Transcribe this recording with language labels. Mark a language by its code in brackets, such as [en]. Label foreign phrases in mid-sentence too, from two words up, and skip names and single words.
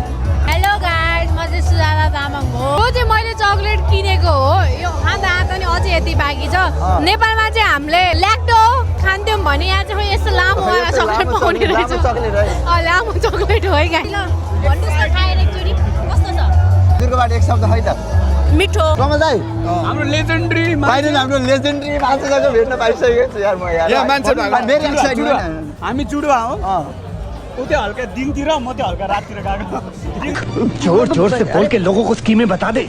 [ne] हेलो गाइस म चाहिँ सुजाता तामाङ हो यो चाहिँ मैले चक्लेट किनेको हो यो खाँदा खाँदा नि अझै यति बाँकी छ नेपालमा चाहिँ हामीले ल्याक्टो खान्थ्यौँ भने यहाँ चाहिँ यस्तो लामो वाला चक्लेट पाउने रहेछ लामो चक्लेट हो है गाइस भन्नुहोस् न खाएर एकचोटि कस्तो छ दुर्गाबाट एक शब्द है त मिठो रमज दाइ हाम्रो लेजेन्डरी फाइनल हाम्रो लेजेन्डरी मान्छेसँग भेट्न पाइसकेको छु यार म यार [en] very excited [ne] हामी जुडुवा हो ऊ त्यो हल्का दिनतिर म त्यो हल्का राततिर गएको [hi] जोर से बोल के लोगों को स्कीमें बता दे